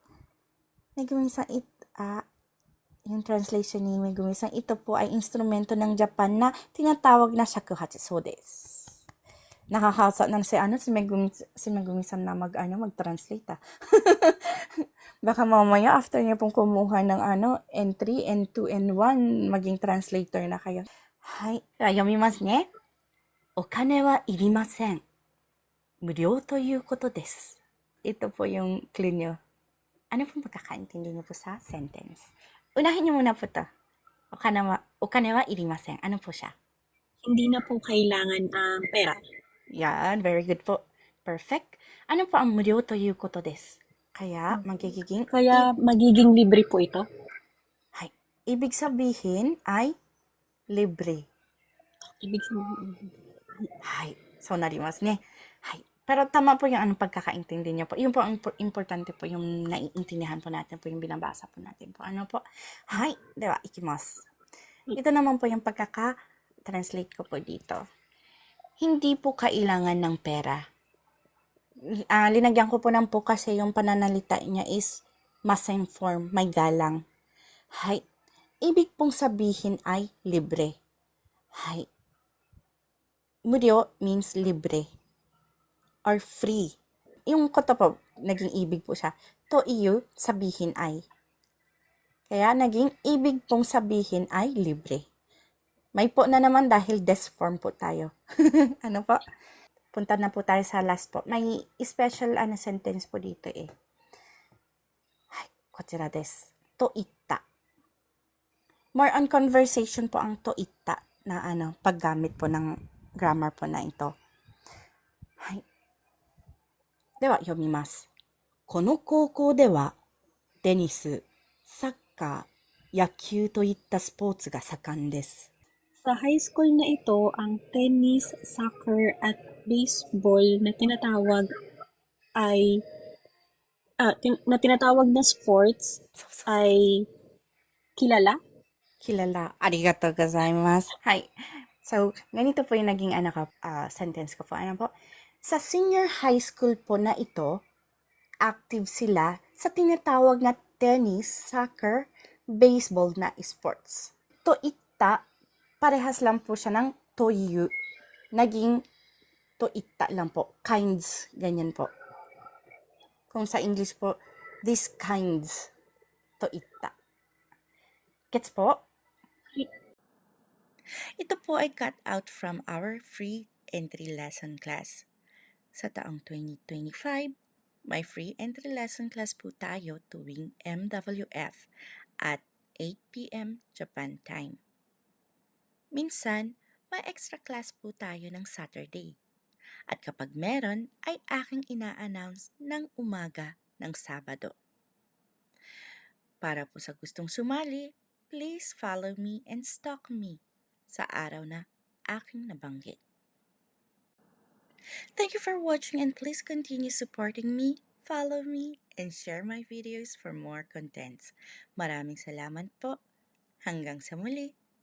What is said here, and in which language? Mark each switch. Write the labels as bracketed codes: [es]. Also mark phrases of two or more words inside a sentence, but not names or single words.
[tl] Nagmisang yung translation ni Megumisang, ito po ay instrumento ng Japan na tinatawag na shakuhachi. [ja] そうです. [tl] Nakakasa na si Megumisang na mag-translate Baka mamaya after niya pong kumuha ng N3, N2, N1, maging translator na kayo. [ja] Hai, 読みますね。お金はいりません. 無料ということです. [tl] Ito po yung clue nyo. Ano pong pagkakaintindi niyo po sa sentence? Unahin niyo muna po to. [ja] お金はいりません. [tl] Ano po siya? Hindi na po kailangan ang pera. Yan, [en] very good [tl] po. Perfect. Ano po ang [ja] 無料ということです? [tl] Kaya, Kaya magiging libre po ito. Hai. Ibig sabihin ay libre. Ibig sabihin. [ja] はい。そうなりますね。はい. [tl] Pero tama po yung anong pagkakaintindi niyo po. Yung po ang importante po yung naiintindihan po natin po yung binabasa po natin po. Ano po? [ja] Hai. では、行きます. [tl] Ito naman po yung pagkaka-translate ko po dito. Hindi po kailangan ng pera. Linagyan ko po ng po kasi yung pananalita niya is maseng form, may galang. Hai. Ibig pong sabihin ay libre. Hai. [en] Muryo means libre or free. [tl] Yung koto po, naging ibig po siya. To iyo, sabihin ay. Kaya naging ibig pong sabihin ay libre. May po na naman dahil des form po tayo. Ano po? Punta na po tayo sa last po. May special sentence po dito eh. [ja] はい、こちらです. といった. [tl] More on conversation po ang [ja] といった [tl] na paggamit po ng grammar po na ito. [ja] Hai. では、読みます. この高校ではテニス、サッカー、野球といったスポーツが盛んです。 [tl] Sa [en] high school [tl] na ito, ang tennis, soccer, at baseball na tinatawag na sports ay kilala. Kilala. Arigatou gozaimasu. Hai. So, ganito po yung naging sentence ko po. Ano po? Sa [en] senior high school [tl] po na ito, active sila sa tinatawag na tennis, soccer, baseball na sports. [ja] といった, [tl] parehas lang po siya ng toyu. Naging [ja] といった [tl] lang po. Kinds, ganyan po. Kung sa English po, [en] these kinds, [ja] といった. [tl] Gets po? Ito po ay [en] cut out from our free entry lesson class. [tl] Sa taong 2025, may [en] free entry lesson class [tl] po tayo tuwing MWF at 8 p.m. [en] Japan time. [tl] Minsan, may [en] extra class [tl] po tayo ng Saturday. At kapag meron, ay aking ina-announce ng umaga ng Sabado. Para po sa gustong sumali, [en] please follow me and stalk me [tl] sa araw na aking nabanggit. [en] Thank you for watching and please continue supporting me, follow me, and share my videos for more contents. [tl] Maraming salamat po. Hanggang sa muli.